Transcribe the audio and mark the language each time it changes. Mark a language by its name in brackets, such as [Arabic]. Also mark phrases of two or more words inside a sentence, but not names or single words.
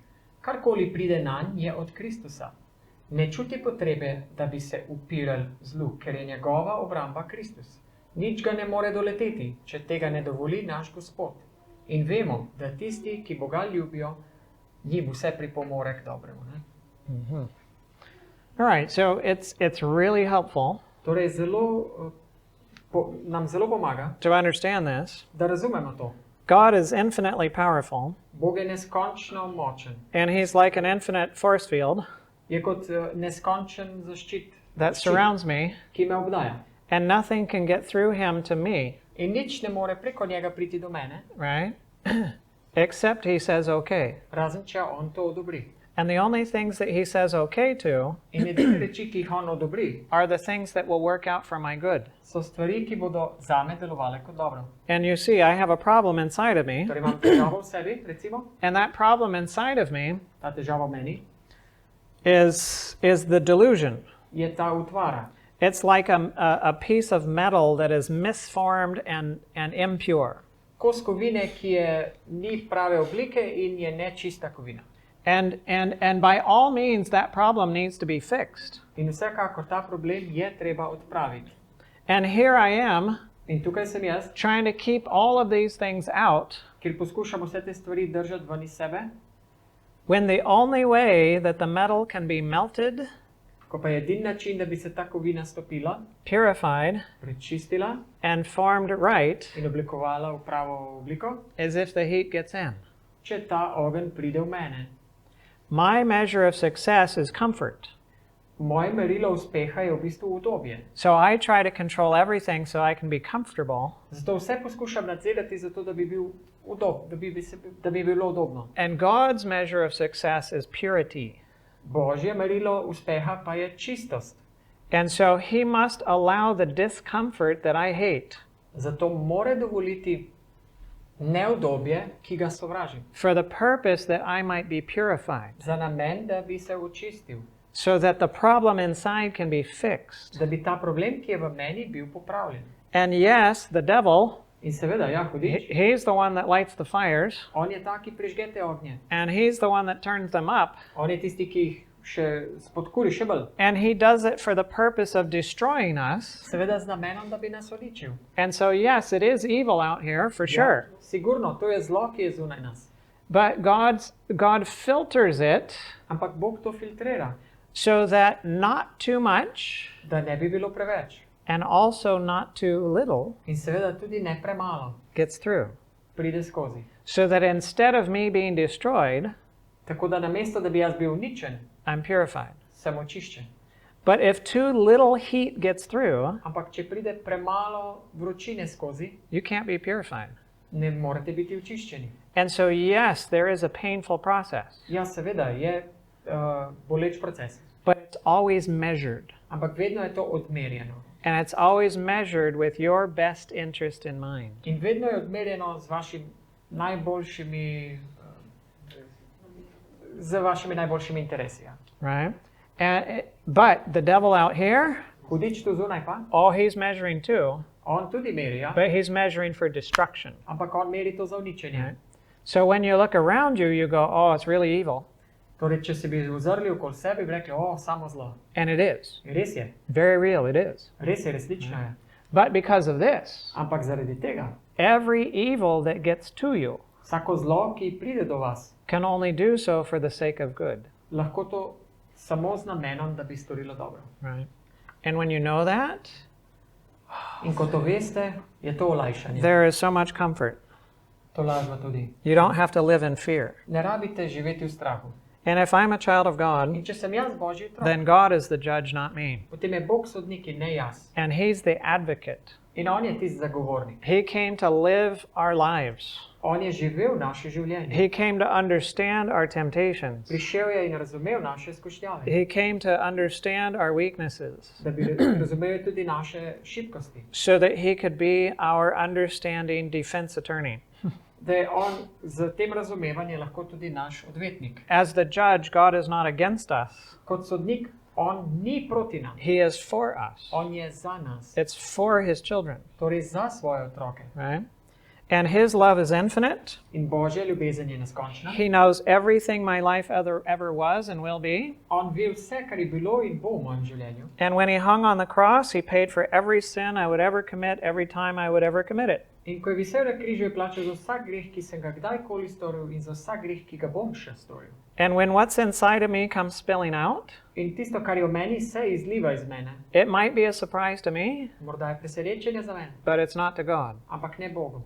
[Slovenian] Karkoli pride nanj, je od Kristusa. Ne čuti potrebe, da bi se upiral zlu, ker je njegova obramba Kristus. Nič ga ne more doleteti, če tega ne dovoli naš Gospod. In vemo, da tisti, ki Boga ljubijo, njim vse pripomore k dobremu. Ne? [English] All right, so it's really helpful [Slovenian] Torej, nam zelo pomaga, [English] to understand this. [Slovenian] da razumemo to. [English] God is infinitely powerful, [Slovenian] Bog je neskončno močen. [English] and he's like an infinite force field [Slovenian] Je kot neskončen zaščit, [English] that surrounds me, [Slovenian] ki me obdaja. [English] and nothing can get through him to me, [Slovenian] In nič ne more preko njega priti do mene, [English] right? Except he says okay. [Slovenian] razen če on to odobri. [English] And the only things that he says okay to [Slovenian] In edine reči, ki jih on odobri, [English] are the things that will work out for my good. [Slovenian] so stvari, ki bodo zame delovale kot dobro. [English] And you see, I have a problem inside of me, [Slovenian] Torej imam težavo v sebi, recimo, [English] and that problem inside of me [Slovenian] ta težava v meni, [English] is the delusion. [Slovenian] je ta utvara. [English] It's like a piece of metal that is misformed and impure. [Slovenian] Kos kovine, ki je ni prave oblike in je nečista kovina. [English] And by all means, that problem needs to be fixed. [Slovenian] In vsekakor ta problem je treba odpraviti. [English] And here I am, [Slovenian] In tukaj sem jaz, [English] trying to keep all of these things out, [Slovenian] kjer poskušam vse te stvari držati ven iz sebe, [English] when the only way that the metal can be melted, [Slovenian] ko pa je edini način, da bi se ta kovina stopila, [English] purified, [Slovenian] prečistila [English] and formed right, [Slovenian] in oblikovala v pravo obliko, [English] is if the heat gets in. [Slovenian] če ta ogenj pride v mene. [English] My measure of success is comfort. [Slovenian] Moje merilo uspeha je v bistvu udobje. [English] So I try to control everything so I can be comfortable. [Slovenian] Zato vse poskušam nadzirati, zato da bi bil da bi bilo udobno. [English] And God's measure of success is purity. [Slovenian] Božje merilo uspeha pa je čistost. [English] And so he must allow the discomfort that I hate [Slovenian] Zato mora dovoliti neudobje, ki ga sovražim, [English] for the purpose that I might be purified, [Slovenian] za namen, da bi se očistil, [English] so that the problem inside can be fixed. [Slovenian] da bi ta problem, ki je v meni, bil popravljen. [English] And yes, the devil, [Slovenian] In seveda, ja, hudič, [English] he's the one that lights the fires, [Slovenian] on je ta, ki prižge te ognje. [English] and he's the one that turns them up, [Slovenian] On je tisti, ki jih še spodkuri še bolj. [English] and he does it for the purpose of destroying us. [Slovenian] Seveda z namenom, da bi nas uničil. [English] And so yes, it is evil out here for sure. [Slovenian] Ja, sigurno, to je zlo, ki je zunaj nas. [English] But God filters it [Slovenian] Ampak Bog to filtrira, [English] so that not too much [Slovenian] da ne bi bilo preveč. [English] and also not too little [Slovenian] In seveda tudi ne premalo [English] gets through. [Slovenian] pride skozi. [English] So that instead of me being destroyed, [Slovenian] Tako da namesto, da bi jaz bil uničen, [English] I'm purified. [Slovenian] sem očiščen. [English] But if too little heat gets through, [Slovenian] Ampak če pride premalo vročine skozi, [English] you can't be purified. [Slovenian] ne morete biti očiščeni. [English] And so, yes, there is a painful process, [Slovenian] Ja, seveda je boleč proces, [English] but it's always measured. [Slovenian] ampak vedno je to odmerjeno. [English] And it's always measured with your best interest in mind. [Slovenian] In vedno je odmerjeno z vašimi najboljšimi interesi. Ja. [English] Right? But the devil out here, [Slovenian] Hudič tu zunaj pa, [English] oh, he's measuring too, [Slovenian] on tudi meri, ja? [English] but he's measuring for destruction. [Slovenian] Ampak on meri to za uničenje. [English] Right? So when you look around you, you go, oh, it's really evil. [Slovenian] Torej, če se bi ozrli okoli sebe, bi rekli, samo zlo. [English] And it is. [Slovenian] In res je, [English] Very real, it is. [Slovenian] res je, resnično je. [English] But because of this, [Slovenian] Ampak zaradi tega, [English] every evil that gets to you [Slovenian] vsako zlo, ki pride do vas, [English] can only do so for the sake of good. [Slovenian] lahko to samo z namenom, da bi storilo dobro. [English] Right? And when you know that, [Slovenian] In ko to veste, je to olajšanje. [English] there is so much comfort. [Slovenian] To lažba tudi. [English] You don't have to live in fear. [Slovenian] Ne rabite živeti v strahu. [English] And if I'm a child of God, [Slovenian] In če sem jaz Božji otrok, [English] then God is the judge, not me. [Slovenian] potem je Bog sodnik in ne jaz. [English] And He's the advocate. [Slovenian] In on je tisti zagovornik. [English] He came to live our lives. [Slovenian] On je živel naše življenje. [English] He came to understand our temptations. [Slovenian] Prišel je in razumel naše skušnjave. [English] He came to understand our weaknesses [Slovenian] Da bi razumel tudi naše šibkosti. [English] so that He could be our understanding defense attorney. [Slovenian] Da je on z tem razumevanjem lahko tudi naš odvetnik. [English] As the judge, God is not against us. [Slovenian] Kot sodnik, on ni proti nam. [English] He is for us. [Slovenian] On je za nas. [English] It's for His children, [Slovenian] Torej za svoje otroke. [English] right? And His love is infinite. [Slovenian] In Božja ljubezen je neskončna. [English] He knows everything my life ever was and will be. [Slovenian] On ve vse, kar je bilo in bo v mojem življenju. [English] And when He hung on the cross, He paid for every sin I would ever commit, every time I would ever commit it. [Slovenian] In ko je visel na križu, je plačal za vsak greh, ki sem ga kdajkoli storil in za vsak greh, ki ga bom še storil. [English] And when what's inside of me comes spilling out, [Slovenian] In tisto, kar je v meni, se izliva iz mene. [English] it might be a surprise to me, [Slovenian] Morda je presenečenje za mene, [English] but it's not to God. [Slovenian] ampak ne Bogu.